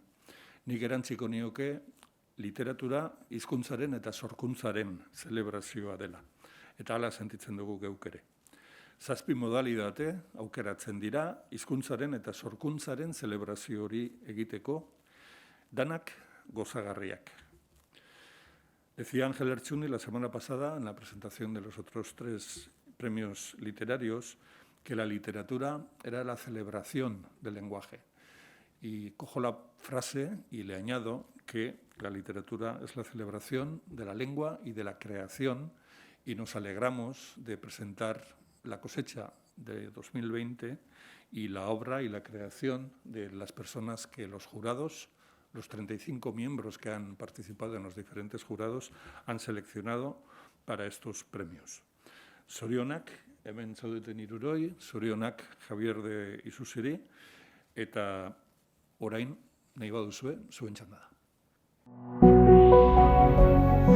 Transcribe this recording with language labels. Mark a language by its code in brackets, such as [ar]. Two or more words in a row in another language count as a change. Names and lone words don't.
[eu] Nik erantziko nioke literatura hizkuntzaren eta sorkuntzaren zelebrazioa dela. Eta hala sentitzen dugu geuk ere. 7 modalitate aukeratzen dira hizkuntzaren eta sorkuntzaren zelebrazio hori egiteko, danak gozagarriak. [es] Decía Ángel Ertxundi la semana pasada, en la presentación de los otros 3 premios literarios, que la literatura era la celebración del lenguaje. Y cojo la frase y le añado que la literatura es la celebración de la lengua y de la creación, y nos alegramos de presentar la cosecha de 2020 y la obra y la creación de las personas que los jurados, los 35 miembros que han participado en los diferentes jurados, han seleccionado para estos premios. [eu] Zorionak, hemen zaudeten hiruroi, zorionak Javier de Isusiri, eta orain nahi baduzue zuen txanda da.